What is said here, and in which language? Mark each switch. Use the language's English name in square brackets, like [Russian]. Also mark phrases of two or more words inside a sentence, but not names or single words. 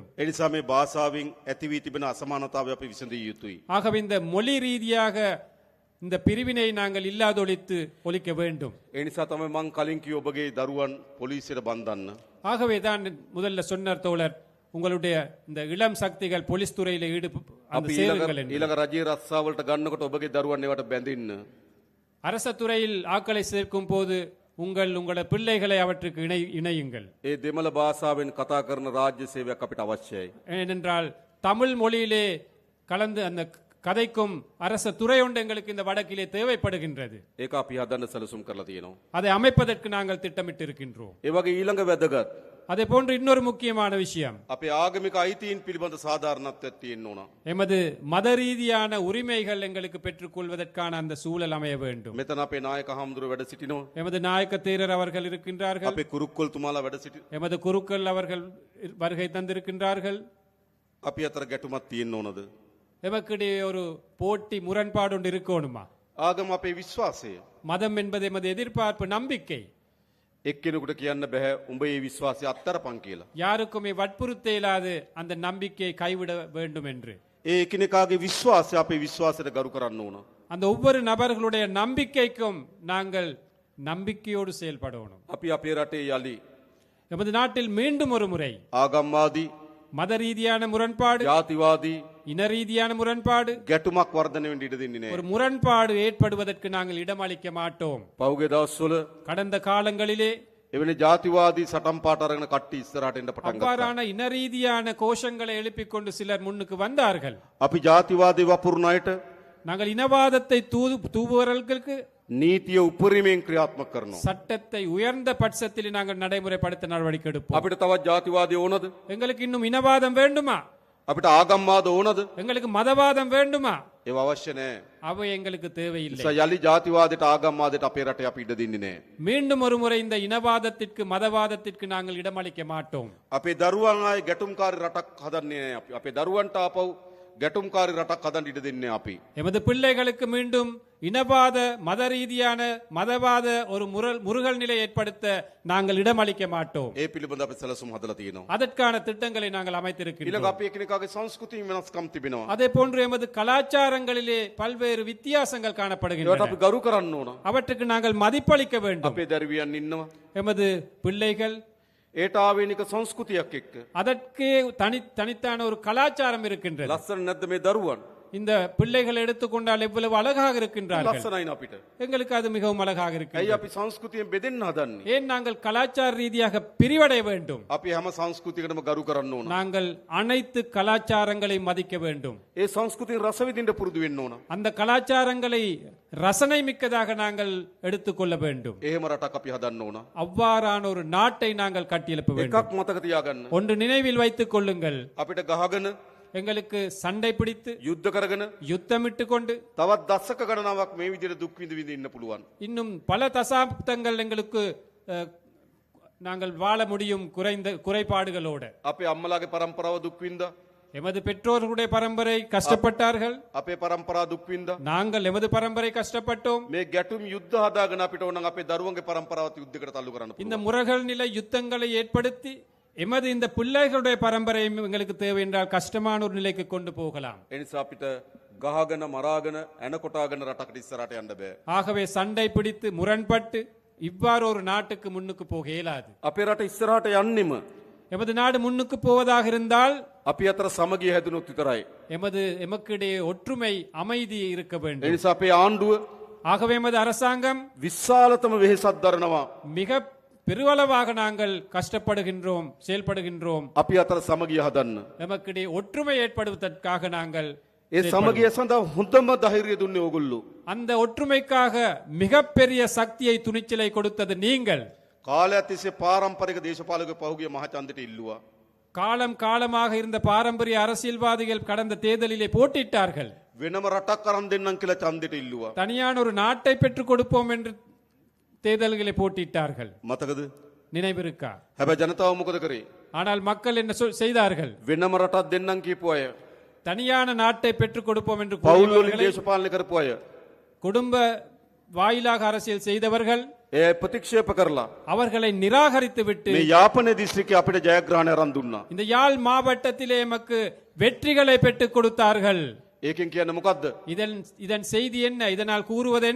[Sinhala] ඒ නිසා මේ භාෂාවෙන් ඇති වී තිබෙන අසමානතාවය අපි විසඳිය යුතුයි. [Tamil] ஆகவே இந்த மொழி ரீதியாக இந்த பிரிவினை நாங்கள் இல்லாதொழித்து ஒழிக்க வேண்டும். [Sinhala] ඒ නිසා තමයි මං කලින් කිව්ව ඔබගේ දරුවන් පොලිසියට බන්ධන්න. [Tamil] ஆகவே தான் முதல்ல சொன்னார் தோழர், உங்களுடைய இந்த இளம் சக்திகள் போலீஸ் துறையில அந்த [Sinhala] අපි [Tamil] சேருங்கள் என்று. [Sinhala] ඊළඟ රජයේ රස්සාවලට ගන්නකොට ඔබගේ දරුවන් ඒවට බැඳින්න. [Tamil] அரச துறையில் ஆட்களை சேர்க்கும் போது உங்களோட பிள்ளைகளை அவற்றுக்கு இணையுங்கள். [Sinhala] ඒ දෙමළ භාෂාවෙන් කතා කරන රාජ්‍ය සේවයක් අපිට අවශ්‍යයි. [Tamil] ஏனென்றால் தமிழ் மொழியிலே கலந்து அந்த கதைக்கும் அரச துறை ஒன்று எங்களுக்கு இந்த வடக்கிலே தேவைப்படுகின்றது. [Sinhala] ඒක අපි හදන්න සැලසුම් කරලා තියෙනවා. [Tamil] அதை அமைப்பதற்கு நாங்கள் திட்டமிட்டு இருக்கின்றோம். [Sinhala] ඒ වගේ ඊළඟ වැදගත් [Tamil] அதே போன்று இன்னொரு முக்கியமான விஷயம், [Sinhala] අපේ ආගමික අයිතීන් පිළිබඳ සාධාරණත්වයක් තියෙන්න ඕන. [Tamil] எமது மத ரீதியான உரிமைகள் எங்களுக்கு பெற்றுக்கொள்வதற்கான அந்த சூழல் அமைய வேண்டும். [Sinhala] මෙතන අපේ නායක හාමුදුරුවෝ වැඩ සිටිනවා. [Tamil] எமது நாயக்க தேரர் அவர்கள் இருக்கின்றார்கள். [Sinhala] අපේ කුරුක්කොල් තුමාලා වැඩ සිටි. [Tamil] எமது குருக்கள் அவர்கள் வருகை தந்திருக்கின்றார்கள். [Sinhala] අපි අතර ගැටුමක් තියෙන්න ඕනද? [Tamil] எமக்கிடையே ஒரு போட்டி முரண்பாடு ஒன்று இருக்கணுமா? [Sinhala] ආගම අපේ විශ්වාසය. [Tamil] மதம் என்பது எமது எதிர்பார்ப்பு, நம்பிக்கை. [Sinhala] එක්කෙනෙකුට කියන්න බෑ උඹ ඒ විශ්වාසය අත්තරපන් කියලා. [Tamil] யாருக்குமே வற்புறுத்த இயலாது அந்த நம்பிக்கையை கைவிட வேண்டும் என்று. [Sinhala] ඒ එකිනෙකාගේ විශ්වාසය අපේ විශ්වාසයට ගරු කරන්න ඕන. [Tamil] அந்த ஒவ்வொரு நபர்களுடைய நம்பிக்கைக்கும் நாங்கள் நம்பிக்கையோடு செயல்படணும். [Sinhala] අපි අපේ රටේ යලි [Tamil] எமது நாட்டில் மீண்டும் ஒரு முறை [Sinhala] ආගම්වාදී [Tamil] மத ரீதியான முரண்பாடு, [Sinhala] ජාතිවාදී [Tamil] இன ரீதியான முரண்பாடு, [Sinhala] ගැටුමක් වර්ධනය වෙන්න ඉඩ දෙන්නේ [Tamil] ஒரு [Sinhala] නෑ. [Tamil] முரண்பாடு ஏற்படுவதற்கு நாங்கள் இடமளிக்க மாட்டோம். [Sinhala] පෞගේ දවස්වල [Tamil] கடந்த காலங்களிலே [Sinhala] එවැනි ජාතිවාදී සටන් පාට අරගෙන කට්ටි ඉස්සරහට එන්න පටන් ගත්තා. [Tamil] அவ்வாறான இன ரீதியான கோஷங்களை எழுப்பிக் கொண்டு சிலர் முன்னுக்கு வந்தார்கள். [Sinhala] අපි ජාතිවාදී වපුරන අයට [Tamil] நாங்கள் இனவாதத்தை தூவுவர்களுக்கு [Sinhala] නීතිය උපරිමයෙන් ක්‍රියාත්මක කරනවා. [Tamil] சட்டத்தை உயர்ந்த பட்சத்தில் நாங்கள் நடைமுறைப்படுத்த நடவடிக்கை எடுப்போம். [Sinhala] අපිට තවත් ජාතිවාදී ඕනද? [Tamil] எங்களுக்கு இன்னும் இனவாதம் வேண்டுமா? [Sinhala] අපිට ආගම්වාද ඕනද? [Tamil] எங்களுக்கு மதவாதம் வேண்டுமா? [Sinhala] ඒව අවශ්‍ය නෑ. [Tamil] அவை எங்களுக்கு தேவையில்லை. [Sinhala] නිසා යලි ජාතිවාදයට ආගම්වාදයට අපේ රටේ අපි ඉඩ දෙන්නේ නෑ. [Tamil] மீண்டும் ஒரு முறை இந்த இனவாதத்திற்கு மதவாதத்திற்கு நாங்கள் இடமளிக்க மாட்டோம். [Sinhala] අපේ දරුවන් ආයේ ගැටුම්කාරී රටක් හදන්නේ නෑ අපි. අපේ දරුවන්ට ආපහු ගැටුම්කාරී රටක් හදන්න ඉඩ දෙන්නේ නෑ අපි. [Tamil] எமது பிள்ளைகளுக்கு மீண்டும் இனவாத மத ரீதியான மதவாத ஒரு முருகல் நிலை ஏற்படுத்த நாங்கள் இடமளிக்க மாட்டோம். [Sinhala] ඒ පිළිබඳ අපි සැලසුම් හදලා තියෙනවා. [Tamil] அதற்கான திட்டங்களை நாங்கள் [Sinhala] ඊළඟ [Tamil] அமைத்திருக்கிறோம். [Sinhala] අපි එකිනෙකාගේ සංස්කෘතිය වෙනස්කම් තිබෙනවා. [Tamil] அதே போன்று எமது கலாச்சாரங்களிலே பல்வேறு வித்தியாசங்கள் [Sinhala] ඒවට [Tamil] காணப்படுகின்றன. [Sinhala] අපි ගරු කරන්න ඕන. [Tamil] அவற்றுக்கு நாங்கள் மதிப்பளிக்க வேண்டும். [Sinhala] අපේ දරුවියන් ඉන්නවා. [Tamil] எமது பிள்ளைகள் [Sinhala] ඒට ආවේනික සංස්කෘතියක් එක්ක. [Tamil] அதற்கே தனித்தான ஒரு கலாச்சாரம் இருக்கின்றது. [Sinhala] ලස්සන නැද්ද මේ දරුවන්? [Tamil] இந்த பிள்ளைகளை எடுத்துக்கொண்டால் எவ்வளவு அழகாக இருக்கின்றார்கள். [Sinhala] ලස්සනයි අපිට. [Tamil] எங்களுக்கு அது மிகவும் அழகாக [Sinhala] ඇයි [Tamil] இருக்கிறது. [Sinhala] අපි සංස්කෘතියෙන් බෙදෙන්න හදන්නේ? [Tamil] ஏன் நாங்கள் கலாச்சார ரீதியாக பிரிவடைய வேண்டும்? [Sinhala] අපි හැම සංස්කෘතියකටම ගරු කරන්න ඕන. [Tamil] நாங்கள் அனைத்து கலாச்சாரங்களை மதிக்க வேண்டும். [Sinhala] ඒ සංස්කෘතියෙන් රස විඳින්න පුරුදු වෙන්න ඕන. [Tamil] அந்த கலாச்சாரங்களை ரசனை மிக்கதாக நாங்கள் எடுத்துக்கொள்ள வேண்டும். [Sinhala] එහෙම රටක් අපි හදන්න ඕන. [Tamil] அவ்வாறான ஒரு நாட்டை நாங்கள் கட்டியெழுப்ப வேண்டும். [Sinhala] එකක් මතක තියාගන්න. [Tamil] ஒன்று நினைவில் வைத்துக் கொள்ளுங்கள், [Sinhala] අපිට ගහගෙන [Tamil] எங்களுக்கு சண்டை பிடித்து [Sinhala] යුද්ධ කරගෙන [Tamil] யுத்தமிட்டு கொண்டு [Sinhala] තවත් දශක ගණනාවක් මේ විදිහට දුක් විඳ විඳ ඉන්න පුළුවන්. [Tamil] இன்னும் பல தசாப்தங்கள் எங்களுக்கு அஹ், நாங்கள் வாழ முடியும் குறைபாடுகளோடு. [Sinhala] අපේ අම්මලාගේ පරම්පරාව දුක් විඳා. [Tamil] எமது பெற்றோர்களுடைய பரம்பரை கஷ்டப்பட்டார்கள், [Sinhala] අපේ පරම්පරාව දුක් විඳා. [Tamil] நாங்கள் எமது பரம்பரை கஷ்டப்பட்டோம். [Sinhala] මේ ගැටුම් යුද්ධ හදාගෙන අපිට ඕන නම් අපේ දරුවන්ගේ පරම්පරාවත් යුද්ධයකට තල්ලු කරන්න [Tamil] இந்த [Sinhala] පුළුවන්. [Tamil] முறைகள் நிலை யுத்தங்களை ஏற்படுத்தி எமது இந்த பிள்ளைகளுடைய பரம்பரையும் எங்களுக்கு தேவை என்றால் கஷ்டமான ஒரு நிலைக்கு கொண்டு போகலாம். [Sinhala] ඒ නිසා අපිට ගහගෙන මරාගෙන ඇන කොටාගෙන රටකට ඉස්සරහට යන්න බෑ. [Tamil] ஆகவே சண்டை பிடித்து முரண்பட்டு இவ்வாறு ஒரு நாட்டுக்கு முன்னுக்கு போக இயலாது. [Sinhala] අපේ රට ඉස්සරහට යන්නෙම [Tamil] எமது நாடு முன்னுக்கு போவதாக இருந்தால் [Sinhala] අපි අතර සමගිය හැදුනොත් විතරයි. [Tamil] எமக்கிடையே ஒற்றுமை அமைதி இருக்க [Sinhala] ඒ [Tamil] வேண்டும். [Sinhala] නිසා අපේ ආණ්ඩුව [Tamil] ஆகவே எமது அரசாங்கம் [Sinhala] විශාලතම වෙහෙසක් දරනවා. [Tamil] மிக பெருவளவாக நாங்கள் கஷ்டப்படுகின்றோம், செயல்படுகின்றோம். [Sinhala] අපි අතර සමගිය හදන්න. [Tamil] எமக்கிடையே ஒற்றுமை ஏற்படுவதற்காக நாங்கள் [Sinhala] ඒ සමගිය සඳහා හොඳම ධෛර්යය දුන්නේ ඕගොල්ලෝ. [Tamil] அந்த ஒற்றுமைக்காக மிகப்பெரிய சக்தியை துணிச்சலை கொடுத்தது நீங்கள். [Sinhala] කාලයක් තිස්සේ පාරම්පරික දේශපාලක පහුගිය මහචන්දට ඉල්ලුවා. [Tamil] காலம் காலமாக இருந்த பாரம்பரிய அரசியல்வாதிகள் கடந்த தேர்தலிலே போட்டியிட்டார்கள். [Sinhala] වෙනම රටක් අරන් දෙන්නම් කියලා ඡන්දෙට ඉල්ලුවා. [Tamil] தனியான ஒரு நாட்டை பெற்றுக் கொடுப்போம் என்று தேர்தல்களை போட்டியிட்டார்கள். [Sinhala] මතකද? [Tamil] நினைவிருக்கா? [Sinhala] හැබැයි ජනතාව මොකද කරේ? [Tamil] ஆனால் மக்கள் என்ன செய்தார்கள்? [Sinhala] වෙනම රටක් දෙන්නම් කියපු අය, [Tamil] தனியான நாட்டை பெற்றுக் கொடுப்போம் என்று [Sinhala] පවුල් වලින් [Tamil] கூறியவர்களை, [Sinhala] දේශපාලනය කරපු අය [Tamil] குடும்ப வாயிலாக அரசியல் செய்தவர்கள் [Sinhala] ඒ ප්‍රතික්ෂේප කරලා [Tamil] அவர்களை நிராகரித்து விட்டு [Sinhala] මේ යාපනයේ දිස්ත්‍රික්කයේ අපිට ජයග්‍රහණය අරන් දුන්නා. [Tamil] இந்த யாழ் மாவட்டத்திலே எமக்கு வெற்றிகளை பெற்றுக் கொடுத்தார்கள். [Sinhala] ඒකෙන් කියන්නේ මොකද්ද? [Tamil] இதன் செய்தி என்ன? இதனால் கூறுவது என்ன?